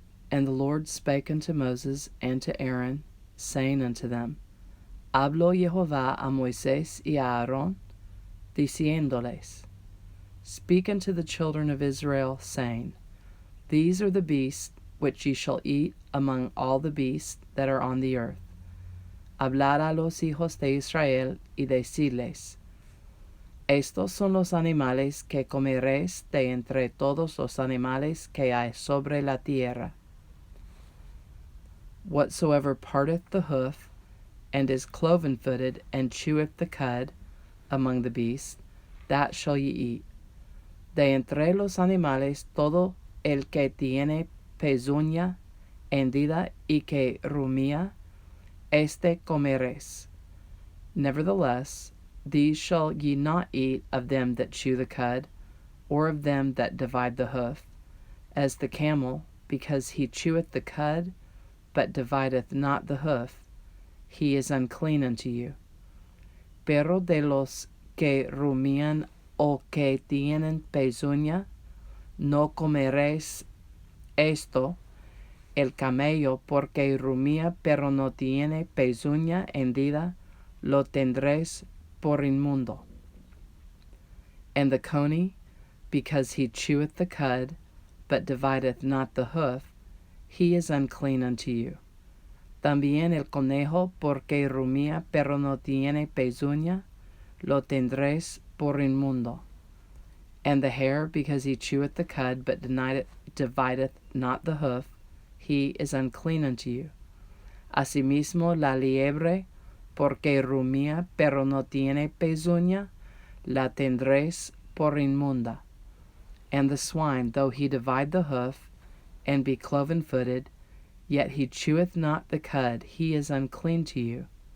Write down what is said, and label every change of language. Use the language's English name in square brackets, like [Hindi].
[English] And the Lord spake unto Moses and to Aaron, saying unto them, [Spanish] Habló Jehová a Moisés y a Aarón, diciéndoles, [English] Speak unto the children of Israel, saying, These are the beasts which ye shall eat among all the beasts that are on the earth. [Spanish] Hablar a los hijos de Israel y decirles, Estos son los animales que comeréis de entre todos los animales que hay sobre la tierra. [English] Whatsoever parteth the hoof, and is cloven-footed, and cheweth the cud, among the beasts, that shall ye eat. [Spanish] De entre los animales todo el que tiene pezuña hendida y que rumía, este comeréis. [English] Nevertheless, these shall ye not eat of them that chew the cud, or of them that divide the hoof, as the camel, because he cheweth the cud, but divideth not the hoof, he is unclean unto you. [Spanish] Pero de los que rumían o que tienen pezuña, no comeréis esto, el camello, porque rumía pero no tiene pezuña hendida, lo tendréis por inmundo. [English] And the coney, because he cheweth the cud, but divideth not the hoof, he is unclean unto you. [Spanish] También el conejo, porque rumía pero no tiene pezuña, lo tendréis por inmundo. [English] And the hare, because he cheweth the cud, but divideth not the hoof, he is unclean unto you. [Spanish] Asimismo la liebre, porque rumía pero no tiene pezuña, la tendréis por inmunda. [English] And the swine, though he divide the hoof, and be cloven-footed, yet he cheweth not the cud, he is unclean to you.